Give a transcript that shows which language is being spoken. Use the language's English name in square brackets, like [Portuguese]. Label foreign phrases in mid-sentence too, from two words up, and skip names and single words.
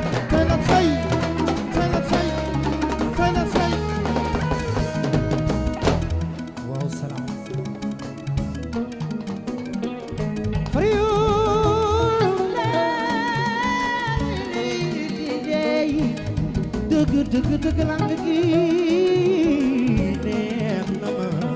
[Wolof] Tey la tey, tey la tey, tey la tey. Waaw, salaam. [English] For you, lady, [Wolof] dëgg, dëgg, dëgg lang gi neex na ma.